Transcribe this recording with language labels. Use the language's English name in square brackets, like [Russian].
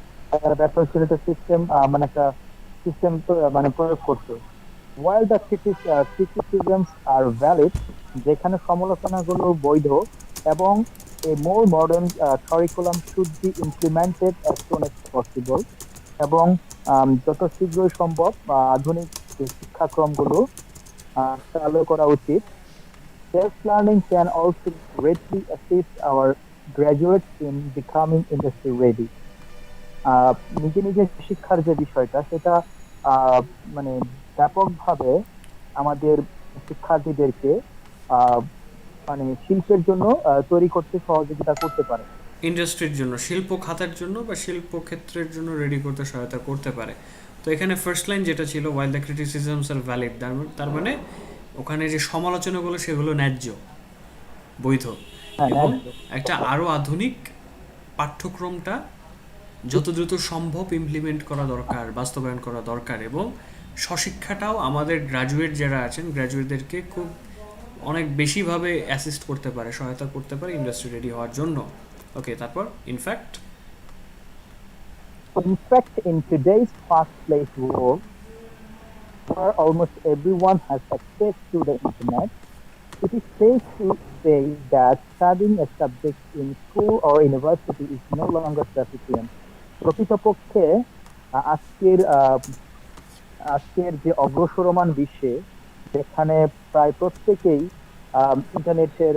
[Bangla] তারা ব্যর্থ হয়েছিল একটা সিস্টেম, মানে একটা সিস্টেম মানে প্রয়োগ করতে। [English] While the criticisms are valid, [Bangla] যেখানে সমালোচনাগুলো বৈধ, এবং [English] a more modern curriculum should be implemented as soon as possible, [Bangla] এবং যত শীঘ্রই সম্ভব আধুনিক যে শিক্ষাক্রমগুলো চালু করা উচিত। [English] Self learning can also greatly assist our graduates in becoming industry ready. [Bangla] আহ, নিজে নিজে শিক্ষার যে বিষয়টা, সেটা আহ, মানে ব্যাপকভাবে আমাদের শিক্ষার্থীদেরকে আহ, মানে শিল্পের জন্য তৈরি করতে সহযোগিতা করতে পারে। ইন্ডাস্ট্রির জন্য, শিল্প খাতের জন্য বা শিল্প ক্ষেত্রের জন্য রেডি করতে সহায়তা করতে পারে। তো এখানে ফার্স্ট লাইন যেটা ছিল, [English] while the criticisms are valid, [Bangla] তার মানে ওখানে যে সমালোচনাগুলো সেগুলো ন্যায্য, বৈধ, হ্যাঁ, এবং ন্যায্য। একটা আরও আধুনিক পাঠ্যক্রমটা যত দ্রুত সম্ভব ইমপ্লিমেন্ট করা দরকার, বাস্তবায়ন করা দরকার, এবং স্বশিক্ষাটাও আমাদের গ্র্যাজুয়েট যারা আছেন গ্র্যাজুয়েটদেরকে খুব অনেক বেশিভাবে অ্যাসিস্ট করতে পারে, সহায়তা করতে পারে ইন্ডাস্ট্রি রেডি হওয়ার জন্য। ওকে, তারপর in fact [English] In fact, in today's fast-paced world, where almost everyone has access to the internet, it is safe to say that studying a subject in school or university is no longer sufficient. [Bangla] প্রকৃতপক্ষে আজকের আজকের যে অগ্রসরমান বিশ্বে, যেখানে প্রায় প্রত্যেকেই internet